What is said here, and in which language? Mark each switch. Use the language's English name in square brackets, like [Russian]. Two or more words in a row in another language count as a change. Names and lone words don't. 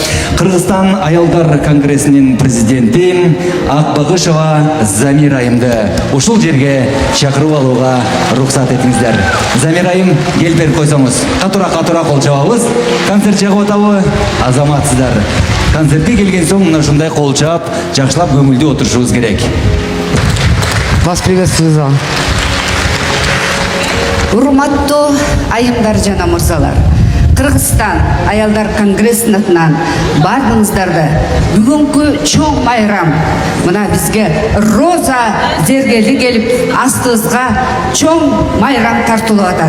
[Kyrgyz] Кыргызстан аялдар конгрессинин президенти Акбагышева Замир айымды ушул жерге чакырып алууга уруксат этиңиздер. Замир айым, келип берип койсоңуз, катуураак кол чабабыз. Концерт чыгып атабы? Азаматсыздар. Концертке келген соң мына ушундай кол чаап, жакшылап көңүлдүү отурушубуз керек. [Russian] Вас приветствую, зал. [Kyrgyz] Урматтуу айымдар жана мырзалар, Кыргызстан аялдар конгрессинин атынан баарыңыздарды бүгүнкү чоң майрам мына бизге Роза Зергерли келип астыбызга чоң майрам тартылып атат.